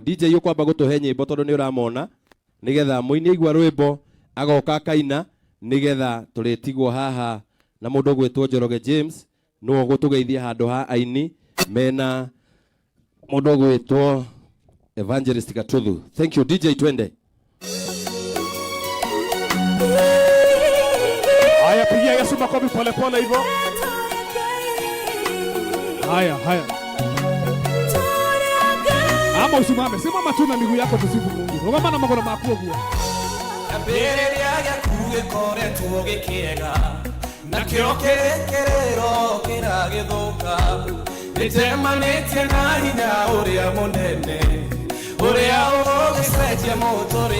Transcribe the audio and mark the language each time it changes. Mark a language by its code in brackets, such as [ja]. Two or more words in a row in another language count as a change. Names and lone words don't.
[ki] DJ ukwamba gutuhe nyimbo tondu ni uramona nigetha muini igwa rwimbo agoka kaina nigetha turitigwo haha na mundu gwitwo Njoroge James no gutugeithia handu ha aini mena mundu gwitwo Evangelist Gatuthu. [en] Thank you DJ, twende. [sw] Haya, pigia Yesu makofi pole pole hivyo. Haya. Ama usimame, simama tu na miguu yako tusifu Mungu. [ki] Rogama na magoro makuo guo. Mbere ya kuge kore tuoge kiega. Na kiokerekerero kira githuka. Nitemanite na hinya uria munene. Uria ugicenjia muturire.